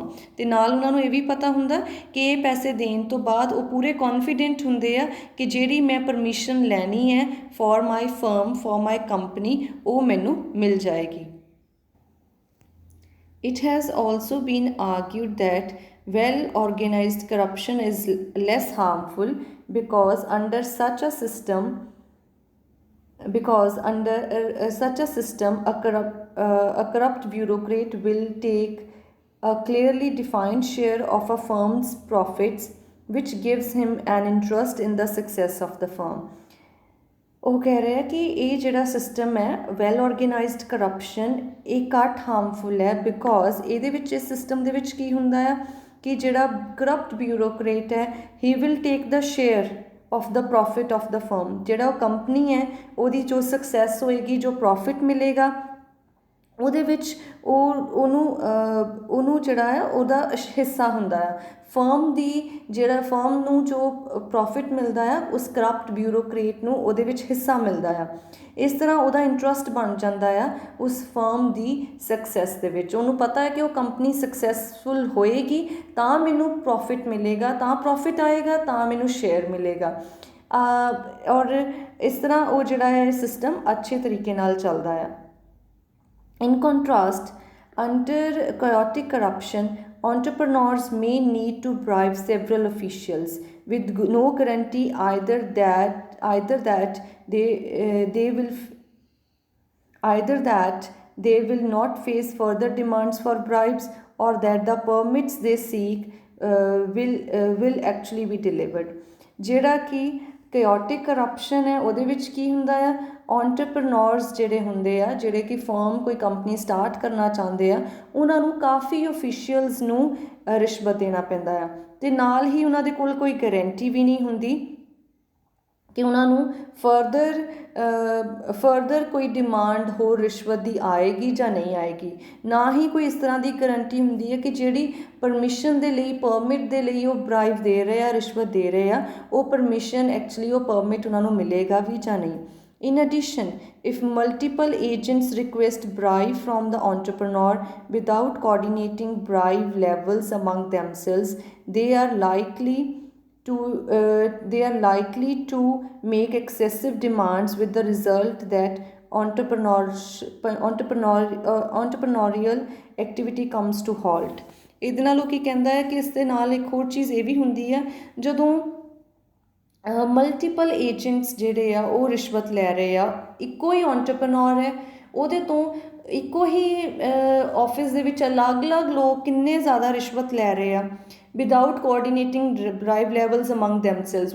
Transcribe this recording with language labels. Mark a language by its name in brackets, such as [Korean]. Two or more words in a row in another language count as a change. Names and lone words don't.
[Punjabi] ਤੇ ਨਾਲ ਉਹਨਾਂ ਨੂੰ ਇਹ ਵੀ ਪਤਾ ਹੁੰਦਾ ਕਿ ਇਹ ਪੈਸੇ ਦੇਣ ਤੋਂ ਬਾਅਦ ਉਹ ਪੂਰੇ ਕੌਨਫੀਡੈਂਟ ਹੁੰਦੇ ਆ ਕਿ ਜਿਹੜੀ ਮੈਂ ਪਰਮਿਸ਼ਨ ਲੈਣੀ ਹੈ [English] for my firm for my company [Punjabi] ਉਹ ਮੈਨੂੰ ਮਿਲ ਜਾਏਗੀ. [English] It has also been argued that well organized corruption is less harmful because under such a system a corrupt bureaucrat will take a clearly defined share of a firm's profits, which gives him an interest in the success of the firm. [Punjabi] ਉਹ ਕਹਿ ਰਿਹਾ ਕਿ ਇਹ ਜਿਹੜਾ ਸਿਸਟਮ ਹੈ [English] well organized corruption [Punjabi] ਇਹ ਘੱਟ ਹਾਰਮਫੁਲ ਹੈ ਬਿਕੋਜ਼ ਇਹਦੇ ਵਿੱਚ ਇਸ ਸਿਸਟਮ ਦੇ ਵਿੱਚ ਕੀ ਹੁੰਦਾ ਆ ਕਿ ਜਿਹੜਾ [English] corrupt bureaucrat [Punjabi] ਹੈ [English] he will take the share of the profit of the firm. [Punjabi] ਜਿਹੜਾ ਉਹ ਕੰਪਨੀ ਹੈ ਉਹਦੀ ਜੋ ਸਕਸੈਸ ਹੋਏਗੀ ਜੋ ਪ੍ਰੋਫਿਟ ਮਿਲੇਗਾ ਉਹਦੇ ਵਿੱਚ ਉਹਨੂੰ ਜਿਹੜਾ ਹੈ ਉਹਦਾ ਹਿੱਸਾ ਹੁੰਦਾ ਹੈ. ਫਰਮ ਦੀ ਜਿਹੜਾ ਫਰਮ ਨੂੰ ਜੋ ਪ੍ਰੋਫਿਟ ਮਿਲਦਾ ਆ ਉਸ [English] corrupt bureaucrat [Punjabi] ਨੂੰ ਉਹਦੇ ਵਿੱਚ ਹਿੱਸਾ ਮਿਲਦਾ ਆ. ਇਸ ਤਰ੍ਹਾਂ ਉਹਦਾ ਇੰਟਰਸਟ ਬਣ ਜਾਂਦਾ ਆ ਉਸ ਫਰਮ ਦੀ ਸਕਸੈਸ ਦੇ ਵਿੱਚ. ਉਹਨੂੰ ਪਤਾ ਹੈ ਕਿ ਉਹ [English] company successful [Punjabi] ਹੋਏਗੀ ਤਾਂ ਮੈਨੂੰ ਪ੍ਰੋਫਿਟ ਮਿਲੇਗਾ, ਤਾਂ ਪ੍ਰੋਫਿਟ ਆਏਗਾ ਤਾਂ ਮੈਨੂੰ ਸ਼ੇਅਰ ਮਿਲੇਗਾ. ਔਰ ਇਸ ਤਰ੍ਹਾਂ ਉਹ ਜਿਹੜਾ ਹੈ ਸਿਸਟਮ ਅੱਛੇ ਤਰੀਕੇ ਨਾਲ ਚੱਲਦਾ ਆ. [English] In contrast, under chaotic corruption, entrepreneurs may need to bribe several officials with no guarantee either that they will not face further demands for bribes or that the permits they seek will actually be delivered. [Punjabi] ਜਿਹੜਾ ਕਿ [English] chaotic corruption [Punjabi] ਹੈ ਉਹਦੇ ਵਿੱਚ ਕੀ ਹੁੰਦਾ ਆ entrepreneurs ਜਿਹੜੇ ਹੁੰਦੇ ਆ ਜਿਹੜੇ ਕਿ ਫਰਮ ਕੋਈ [English] company start [Punjabi] ਕਰਨਾ ਚਾਹੁੰਦੇ ਆ ਉਹਨਾਂ ਨੂੰ ਕਾਫੀ ਓਫੀਸ਼ੀਅਲਸ ਨੂੰ ਰਿਸ਼ਵਤ ਦੇਣਾ ਪੈਂਦਾ ਆ ਅਤੇ ਨਾਲ ਹੀ ਉਹਨਾਂ ਦੇ ਕੋਲ ਕੋਈ ਗਰੰਟੀ ਵੀ ਨਹੀਂ ਹੁੰਦੀ ਕਿ ਉਹਨਾਂ ਨੂੰ ਫਰਦਰ ਕੋਈ ਡਿਮਾਂਡ ਹੋਰ ਰਿਸ਼ਵਤ ਦੀ ਆਏਗੀ ਜਾਂ ਨਹੀਂ ਆਏਗੀ। ਨਾ ਹੀ ਕੋਈ ਇਸ ਤਰ੍ਹਾਂ ਦੀ ਗਰੰਟੀ ਹੁੰਦੀ ਹੈ ਕਿ ਜਿਹੜੀ ਪਰਮਿਸ਼ਨ ਦੇ ਲਈ, ਪਰਮਿਟ ਦੇ ਲਈ ਉਹ ਬਰਾਈਬ ਦੇ ਰਹੇ ਆ, ਰਿਸ਼ਵਤ ਦੇ ਰਹੇ ਆ, ਉਹ [English] permission actually [Punjabi] ਉਹ ਪਰਮਿਟ ਉਹਨਾਂ ਨੂੰ ਮਿਲੇਗਾ ਵੀ ਜਾਂ ਨਹੀਂ। [English] In addition, if multiple agents request bribe from the entrepreneur without coordinating bribe levels among themselves, they are likely to make excessive demands, with the result that entrepreneurial activity comes to halt। [Punjabi] ਇਹਦੇ ਨਾਲ ਉਹ ਕੀ ਕਹਿੰਦਾ ਹੈ ਕਿ ਇਸ ਦੇ ਨਾਲ ਇੱਕ ਹੋਰ ਚੀਜ਼ ਇਹ ਵੀ ਹੁੰਦੀ ਹੈ, ਜਦੋਂ [English] multiple agents [Punjabi] ਜਿਹੜੇ ਆ ਉਹ ਰਿਸ਼ਵਤ ਲੈ ਰਹੇ ਆ, ਇੱਕੋ ਹੀ ਐਂਟਰਪ੍ਰੇਨਿਓਰ ਹੈ, ਉਹਦੇ ਤੋਂ ਇੱਕੋ ਹੀ ਆਫਿਸ ਦੇ ਵਿੱਚ ਅਲੱਗ-ਅਲੱਗ ਲੋਕ ਕਿੰਨੇ ਜ਼ਿਆਦਾ ਰਿਸ਼ਵਤ ਲੈ ਰਹੇ ਆ, [English] without coordinating bribe levels among themselves.